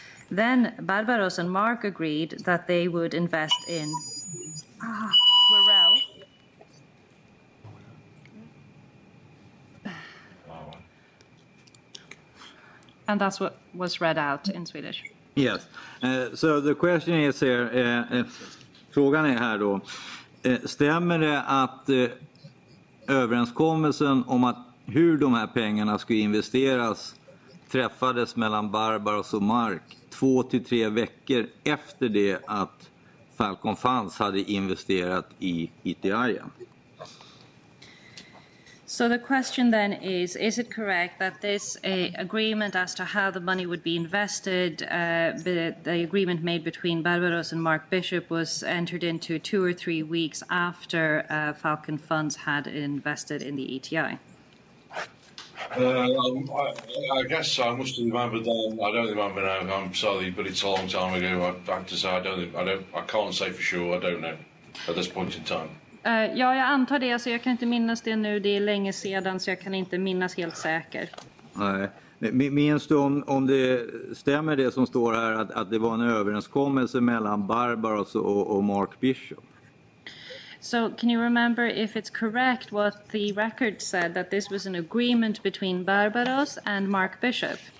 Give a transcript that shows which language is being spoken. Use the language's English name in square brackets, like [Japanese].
[English] Then Barbaros and Mark agreed that they would invest in Werel. And that's what was read out in Swedish. Yes. So the question is here, [Swedish] frågan är här då, stämmer det att överenskommelsen om att hur de här pengarna ska investeras träffades mellan Barbaros och Mark 2 till 3 veckor efter det att Falcon Funds hade investerat i ETI? [English] So the question then is it correct that this agreement as to how the money would be invested, the agreement made between Barbaros and Mark Bishop was entered into 2 or 3 weeks after Falcon Funds had invested in the ETI? I guess I must have remembered then. I don't remember now. I'm sorry, but it's a long time ago. I have to say I can't say for sure. I don't know at this point in time. [Swedish] Ja, jag antar det. Så jag kan inte minnas det nu. Det är länge sedan, så jag kan inte minnas helt säkert. Nej. Minns du om det stämmer det som står här att det var en överenskommelse mellan Barbaros och Mark Bishop? [English] So can you remember if it's correct what the record said, that this was an agreement between Barbaros and Mark Bishop?